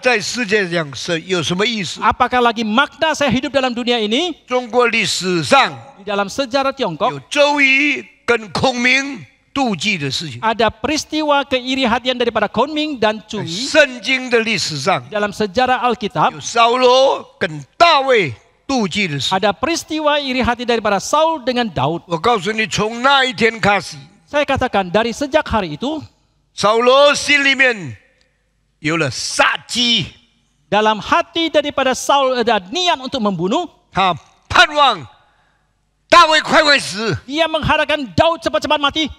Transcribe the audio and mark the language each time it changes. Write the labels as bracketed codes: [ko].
[zh] 在世界上是有什么意思？ [id] Apakah lagi makna saya hidup dalam dunia ini? [zh] 中国历史上 [id] Di dalam sejarah [zh] 有 [id] Tiongkok [zh] 周瑜跟孔明妒忌的事情， [id] ada peristiwa keiri hatian daripada Kunming dan [zh] 在 [id] Zhu Yi. [zh] 圣经的历史上 [id] Dalam sejarah Alkitab [zh] 有扫罗跟大卫妒忌的事。 [id] ada peristiwa iri hati daripada Saul dengan Daud. [zh] 我告诉你，从那一天开始， [id] Saya katakan dari sejak hari itu [zh] 扫罗心里面有了杀机， [id] dalam hati daripada Saul ada niat untuk membunuh. [zh] 他盼望大卫快快死。 [id] Dia mengharapkan Daud cepat-cepat mati.